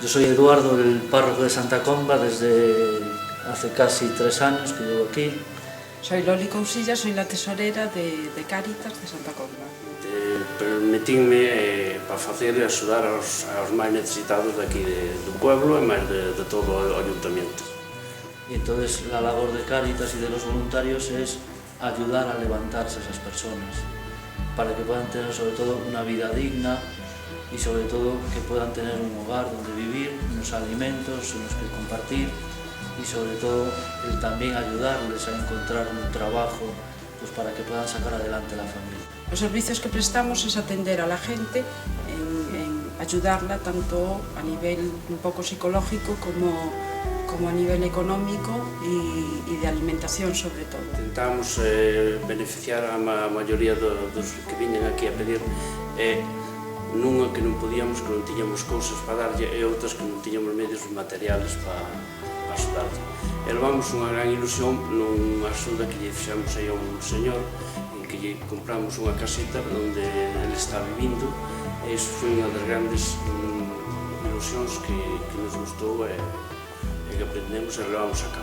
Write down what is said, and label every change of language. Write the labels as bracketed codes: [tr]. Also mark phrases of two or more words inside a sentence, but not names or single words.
[es] Yo soy Eduardo, el párroco de Santa Comba, desde hace casi 3 años que llevo aquí. Soy Loli Cousilla, soy la tesorera de Cáritas de Santa Comba. [gl] Permitínme para facer e axudar aos máis necesitados de aquí do pueblo e máis de todo o ayuntamiento. [es] Y entonces la labor de Cáritas y de los voluntarios es ayudar a levantarse a esas personas para que puedan tener sobre todo una vida digna y sobre todo que puedan tener un hogar donde vivir, unos alimentos en los que compartir y sobre todo el también ayudarles a encontrar un trabajo pues para que puedan sacar adelante la familia. Los servicios que prestamos es atender a la gente, en ayudarla tanto a nivel un poco psicológico como a nivel económico y de alimentación sobre todo. [gl] Intentamos beneficiar a maioría dos que viñen aquí a pedir nunha que non podíamos, que non tiñamos cousas para darlle e outras que non tiñamos medios materiales para axudarlle. E levamos unha gran ilusión nunha axuda que lle fixamos aí a un señor en que lle compramos unha casita onde ele está vivindo e iso foi unha das grandes ilusións que nos gustou e que aprendemos e levamos a cabo.